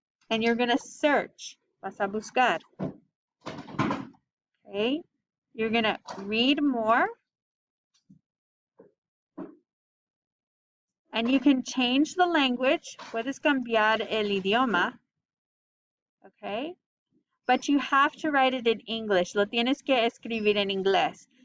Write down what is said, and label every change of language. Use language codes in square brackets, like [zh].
[en] And you're going to search. [es] Vas a buscar. [en] Okay, you're going to read more. And you can change the language. [es] Puedes cambiar el idioma. [en] Okay, but you have to write it in English. [es] Lo tienes que escribir en inglés.